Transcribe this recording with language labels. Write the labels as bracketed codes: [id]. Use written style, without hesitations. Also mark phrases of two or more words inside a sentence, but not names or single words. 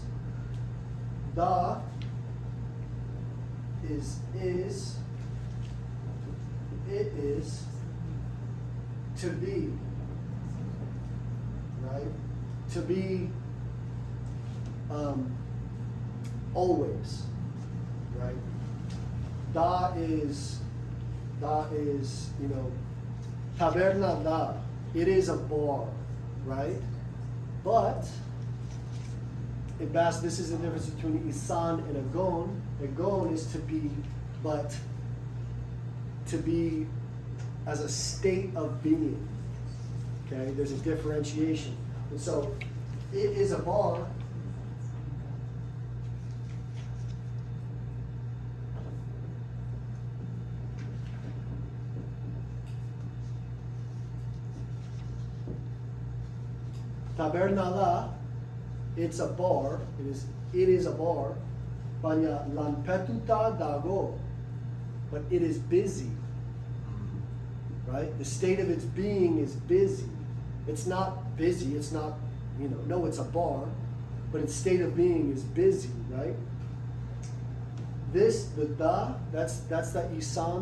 [en] Da is, it is, to be, right? To be, always, right? Da is, you know, [eu] taberna da. [en] It is a bar, right? But in Basque, this is the difference between isan and a gon. A gon is to be, but to be as a state of being. Okay, there's a differentiation, and so it is a bar. Tabernala, it's a bar. It is a bar. [eu] Banya lampetuta dago, [en] but it is busy. Right? The state of its being is busy. It's not busy. It's not, you know. No, it's a bar, but its state of being is busy. Right? This, the da, that's that isan.